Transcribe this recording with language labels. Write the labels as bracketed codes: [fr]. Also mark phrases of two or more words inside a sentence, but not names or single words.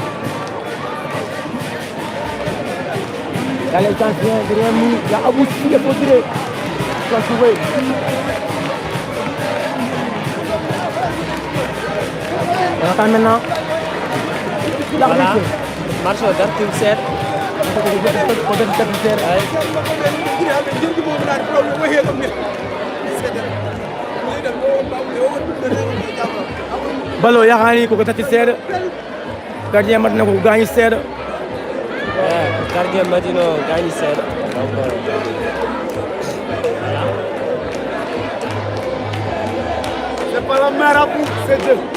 [fr] Il y a les anciens derrière nous. Il y a Abouti qui est posé. Il va jouer. On attend maintenant. Voilà. Marche au dernier set. [ff] Balo yakani ko tati seeda gardien Madina ko gañi seeda Gardien Madina gañi seeda [fr] c'est pas la marabout c'est Dieu